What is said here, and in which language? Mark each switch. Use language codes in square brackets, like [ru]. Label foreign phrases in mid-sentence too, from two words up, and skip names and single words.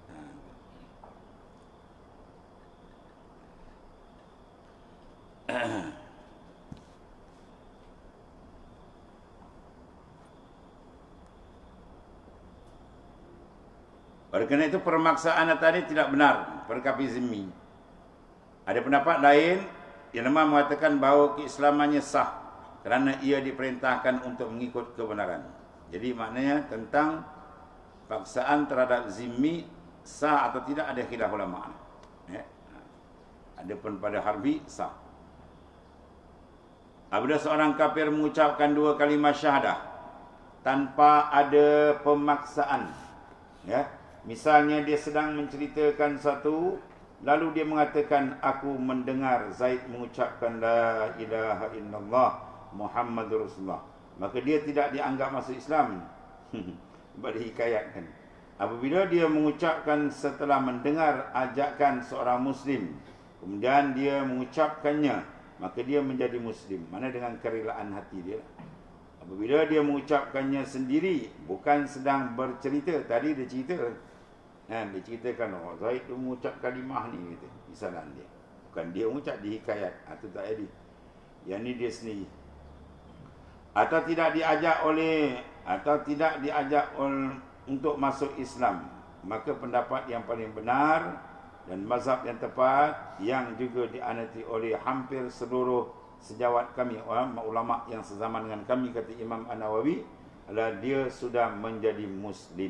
[ms] Oleh kerana itu permaksaan tadi tidak benar. Perkafir zimmi. Ada pendapat lain yang memang mengatakan bahawa keislamannya sah kerana ia diperintahkan untuk mengikut kebenaran. Jadi maknanya tentang paksaan terhadap zimmi sah atau tidak ada khilaf ulama. Adapun pada harbi sah. Apabila seorang kafir mengucapkan 2 kalimah syahadah tanpa ada pemaksaan, ya, misalnya dia sedang menceritakan satu, lalu dia mengatakan, aku mendengar Zaid mengucapkan [ar] لا إله إلا الله محمد رسول الله, [ms] maka dia tidak dianggap masuk Islam. Sebab dihikayatkan. Apabila dia mengucapkan setelah mendengar ajakan seorang Muslim, kemudian dia mengucapkannya, maka dia menjadi Muslim. Mana dengan kerelaan hati dia. Apabila dia mengucapkannya sendiri, bukan sedang bercerita. Tadi dia cerita, dia ceritakan, oh, Zaid tu mengucap kalimah ni, kata, misalan dia. Bukan dia mengucap, dihikayat. Itu tak jadi. Yang ni dia sendiri. Atau tidak diajak untuk masuk Islam, maka pendapat yang paling benar dan mazhab yang tepat, yang juga dianati oleh hampir seluruh sejawat kami, ulama yang sezaman dengan kami, kata Imam An-Nawawi, adalah dia sudah menjadi Muslim.